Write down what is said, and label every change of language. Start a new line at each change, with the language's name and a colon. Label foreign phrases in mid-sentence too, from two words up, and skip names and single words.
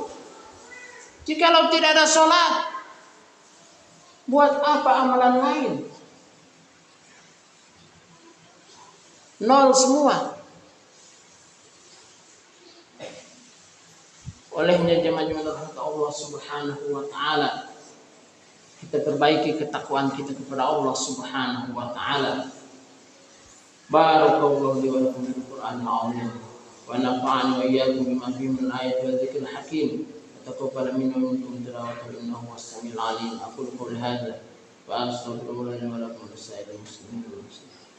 Indonesian: Jikalau tidak ada sholat, buat apa amalan lain? 0 semua. Olehnya jemaah-jemaah
Arabic: الله سبحانه وتعالى,
Indonesian: kita perbaiki ketakwaan kita kepada
Arabic: الله سبحانه وتعالى. بارك الله لي ولكم بالقرآن العظيم ونفعني وإياكم بما فيه من الآيات والذكر الحكيم. تقبل منا ومنكم تلاوته إنه السميع العليم. أقول قولي هذا وأستغفر الله لي ولكم ولسائر المسلمين والمسلمات.